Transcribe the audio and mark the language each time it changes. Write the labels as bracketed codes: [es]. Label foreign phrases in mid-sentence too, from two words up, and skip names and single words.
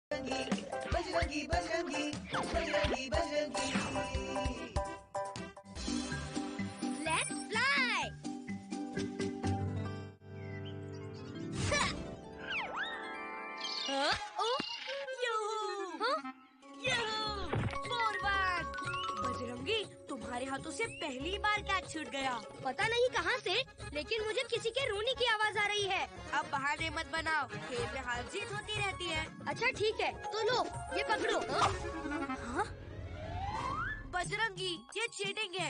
[hi] बजरंगी बजरंगी बजरंगी बजरंगी बजरंगी। [en] Let's fly! [hi] हाँ? Oh! Yoo-hoo! Yoo-hoo! [en] Forward! [hi] बजरंगी, तुम्हारे हाथों से पहली बार कैच छूट गया। पता नहीं कहाँ से, लेकिन मुझे किसी के रोने की आवाज आ रही है। अब बहाने मत बनाओ, खेल में हार जीत होती रहती है। अच्छा ठीक है, तो लो ये पकड़ो। हाँ? बजरंगी, ये चीटिंग है।